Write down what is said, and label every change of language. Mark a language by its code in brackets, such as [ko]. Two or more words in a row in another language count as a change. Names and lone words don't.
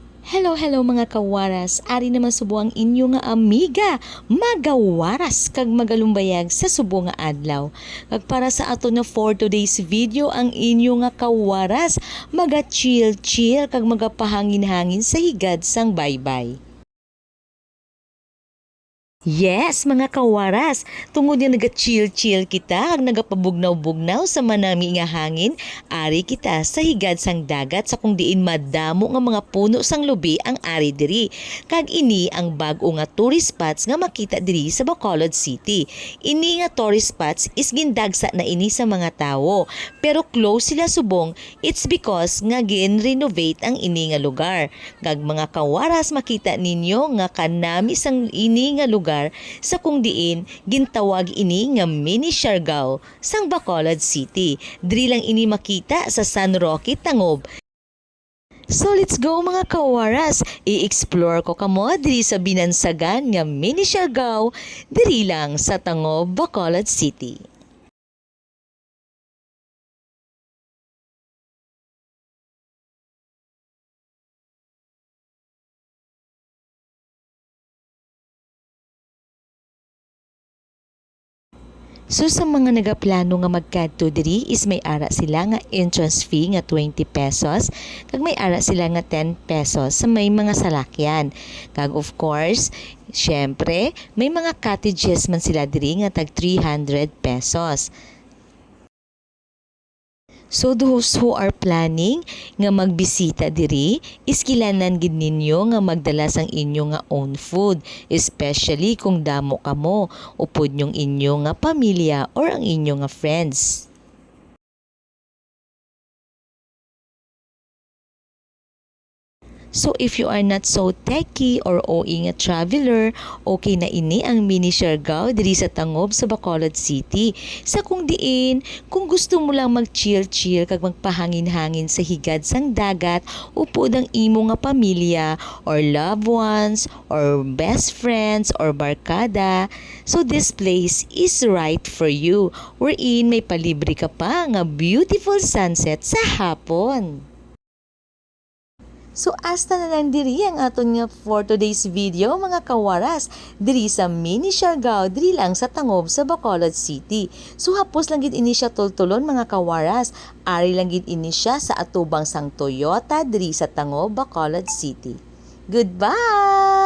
[hil] Hello mga kawaras, ari naman subo ang inyo nga amiga, magawaras kag magalumbayag sa subo nga adlaw. Kag para sa ato na [en] for today's video [hil] ang inyo nga kawaras, maga chill kag magapahangin-hangin sa higad sang baybay. Yes, mga kawaras, tungod yung naga-chill kita, ang nagapabugnaw-bugnaw sa manami nga hangin, ari kita sa higad sang dagat sa kung diin madamo nga mga puno sang lubi ang ari diri. Kag ini ang bag-o nga [en] tourist spots [hil] nga makita diri sa Bacolod City. Ini nga [en] tourist spots [hil] is gindagsa na ini sa mga tawo, pero close sila subong, [en] it's because [hil] nga gin-renovate ang ini nga lugar. Kag mga kawaras makita ninyo nga kanami sang ini nga lugar sa kung diin gintawag ini nga mini Siargao sang Bacolod City. Diri lang ini makita sa San Roque, Tangob. So let's go mga kawaras, i-explore ko kamo diri sa binansagan nga mini Siargao diri lang sa Tangob, Bacolod City. So sa mga nagaplano nga magkadto diri is may ara sila nga entrance fee nga 20 pesos kag may ara sila nga 10 pesos sa may mga salakyan. Kag [en] of course, [hil] syempre may mga cottages man sila diri nga tag 300 pesos. So [en] those who are planning [hil] nga magbisita diri, iskilanan gid ninyo nga magdala sang inyo nga [en] own food, [hil] especially kung damo kamo, upod yung inyo nga pamilya or ang inyo nga friends. So [en] if you are not so techy [hil] or OE nga traveler, okay na ini ang mini Siargao diri sa Tangob sa Bacolod City. Sa kung diin, kung gusto mo lang mag-chill kag magpahangin-hangin sa higad sang dagat, upod ang imo nga pamilya or [en] loved ones or best friends [hil] or barkada. [en] So this place is right for you. [hil] Wherein may palibre ka pa nga [en] beautiful sunset [hil] sa hapon. So hasta na lang diri ang aton nga [en] for today's video [hil] mga kawaras diri sa mini Siargao diri lang sa Tangob sa Bacolod City. So hapos lang gid ini siya tultulon mga kawaras, ari lang gid ini siya sa atubang sang Toyota diri sa Tangob, Bacolod City. [en] Goodbye.